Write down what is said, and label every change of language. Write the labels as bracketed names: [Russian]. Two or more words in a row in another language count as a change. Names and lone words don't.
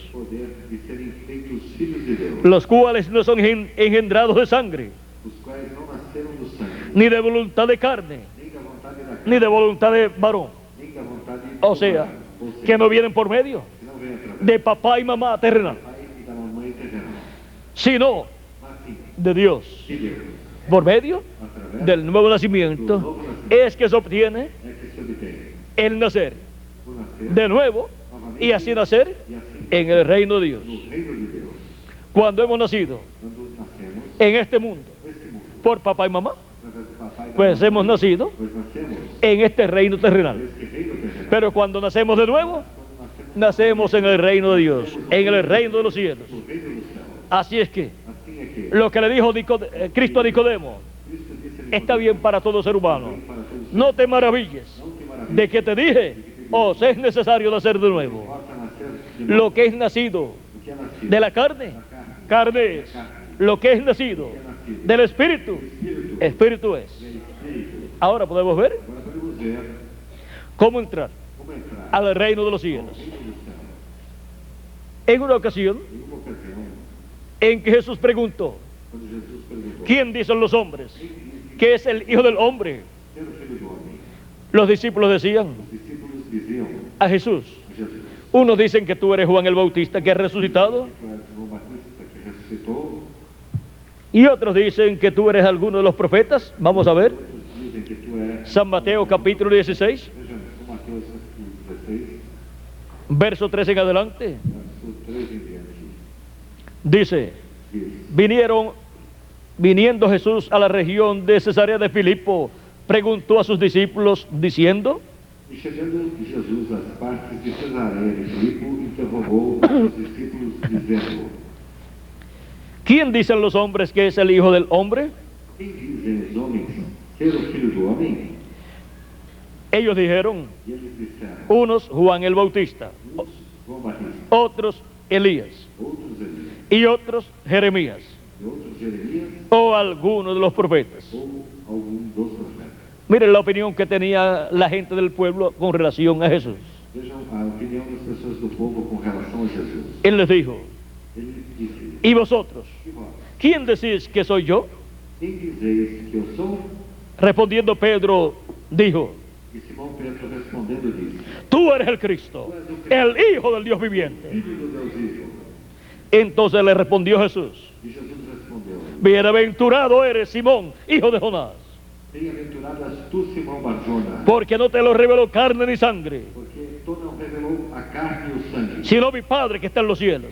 [Portuguese] o poder de serem feitos filhos de Deus, [Spanish] los cuales no son engendrados de sangre, [Portuguese] os quais não nasceram do sangue, [Spanish] ni de voluntad de carne, [Portuguese] nem da vontade da carne, [Spanish] ni de voluntad de varón, [Portuguese] nem da vontade [Spanish] o sea, que no vienen por medio [Portuguese] que não vem através [Spanish] de papá y mamá terrenal, [Portuguese] do pai e da mamãe terrenal, [Spanish] sino [Portuguese] mas sim [Spanish] de Dios, [Portuguese] de Deus, [Spanish] por medio [Portuguese] através [Spanish] del nuevo nacimiento, es que se obtiene [Portuguese] é que se obtém [Spanish] el nacer [Portuguese] o nascer [Spanish] de nuevo y así nacer [Portuguese] e assim [Spanish] en el reino de Dios. [Portuguese] no reino de Deus. [Spanish] Cuando hemos nacido [Portuguese] Quando nascemos [Spanish] en este mundo [Portuguese] neste mundo, [Spanish] por papá y mamá, [Portuguese] através do papai e da pues mamãe, [Spanish] hemos nacido [Portuguese] pois nascemos [Spanish] en este reino terrenal. [Portuguese] neste reino terrenal. [Spanish] Pero cuando nacemos de nuevo, nacemos en el reino de Dios, en el reino de los cielos. [Portuguese] No reino do céu. [Spanish] Así es que [Portuguese] Assim é que [Spanish] lo que le dijo Cristo a Nicodemo [Portuguese] Cristo disse [Spanish] está bien para todo ser humano. [Portuguese] para todos. [Spanish] No te maravilles [Portuguese] Não te maravilhes, [Spanish] de que te dije, os es necesario nacer de nuevo. [Portuguese] basta nascer de novo. [Spanish] Lo que es nacido [Portuguese] O que é nascido [Spanish] de la carne, carne es. Lo que es nacido del Espíritu, Espíritu es. [Portuguese] é espírito. [Spanish] Ahora podemos ver [Portuguese] Agora podemos ver [Spanish] cómo entrar [Portuguese] como como entrar [Spanish] al reino de los [Portuguese] ao [Spanish] cielos. [Portuguese] reino do céu. [Spanish] En una ocasión [Portuguese] Em uma ocasião, [Spanish] en que Jesús preguntó, [Portuguese] quando Jesus perguntou: [Spanish] ¿quién dicen los hombres [Portuguese] quem dizem [Spanish] que es el Hijo del Hombre? [Portuguese] ser o Filho do Homem? [Spanish] Los discípulos decían [Portuguese] Os discípulos diziam [Spanish] a Jesús, [Portuguese] a Jesus: [Spanish] unos dicen que tú eres Juan el Bautista que ha resucitado, [Portuguese] tu és João Batista que ressuscitou, [Spanish] y otros dicen que tú eres alguno de los profetas. Vamos a ver, [Portuguese] outros dizem que tu és. [Spanish] San Mateo capítulo 16, [Portuguese] Vejamos, São Mateus capítulo 16, [Spanish] verso 3 en adelante, [Portuguese] verso 3 em diante, [Spanish] dice, [Portuguese] diz: [Spanish] viniendo Jesús a la región de Cesarea de Filipo, preguntó a sus discípulos diciendo, [Portuguese] E chegando Jesus às partes de Cesareia de Filipo, interrogou os discípulos, dizendo: [Spanish] ¿quién dicen los hombres que es el Hijo del Hombre? [Portuguese] quem dizem os homens ser o Filho do Homem? [Spanish] Ellos dijeron, [Portuguese] E eles disseram: [Spanish] unos Juan el Bautista, [Portuguese] uns João Batista, [Spanish] otros Elías [Portuguese] outros Elias, [Spanish] y otros Jeremías [Portuguese] e outros Jeremias, [Spanish] o alguno de los profetas. [Portuguese] ou algum dos profetas. [Spanish] Miren la opinión que tenía la gente del pueblo con relación a Jesús. [Portuguese] Vejam a opinião das pessoas do povo com relação a Jesus. [Spanish] Él les dijo, [Portuguese] Ele disse: [Spanish] ¿y vosotros? [Portuguese] e vós, [Spanish] ¿Quién decís que soy yo? [Portuguese] quem dizeis que eu sou? [Spanish] Respondiendo Pedro, dijo, [Portuguese] E Simão Pedro respondendo disse: [Spanish] tú eres el Cristo, el Hijo del Dios viviente. [Portuguese] Filho do Deus vivo. [Spanish] Entonces le respondió Jesús, [Portuguese] E Jesus respondeu: [Spanish] bienaventurado eres Simón, hijo de Jonás, [Portuguese] bem-aventurado és tu, Simão Barjona, [Spanish] porque no te lo reveló carne ni sangre, [Portuguese] porque tu não revelou a carne e o sangue, [Spanish] sino mi Padre que está en los cielos.